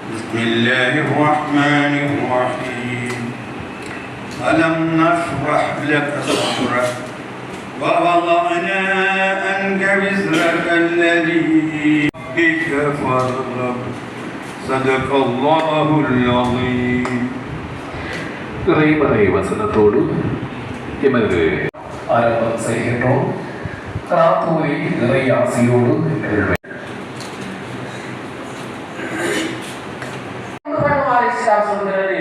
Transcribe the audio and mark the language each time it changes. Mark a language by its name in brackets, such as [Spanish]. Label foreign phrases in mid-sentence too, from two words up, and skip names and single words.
[Arabic] بسم الله الرحمن الرحيم ألم نشرح لك صدرك ووضعنا عنك وزرك الذي بك فرق صدق الله العظيم. [Tamil] இறைமறை வசனத்தோடு எமது ஆரம்பம் செய்கின்றோம். கிராத்தூரி இறை ஆசையோடு சொல்கிறது.